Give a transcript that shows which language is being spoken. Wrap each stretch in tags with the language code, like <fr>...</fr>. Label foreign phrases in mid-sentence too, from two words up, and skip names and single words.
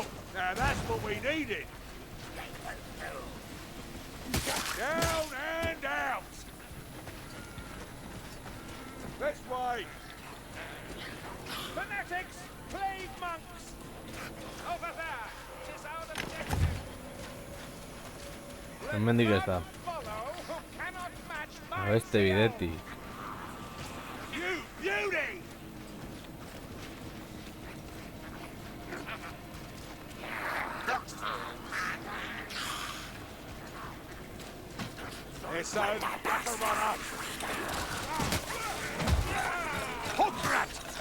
<en>Now that's what we needed. Down and out. This way. Fanatics, plague monks. Over there. Tis our objective.</en> <eu>Hemendik ez da. Beste bidetik.</eu> <en>You beauty! It's a battle runner. Hookrat!</en>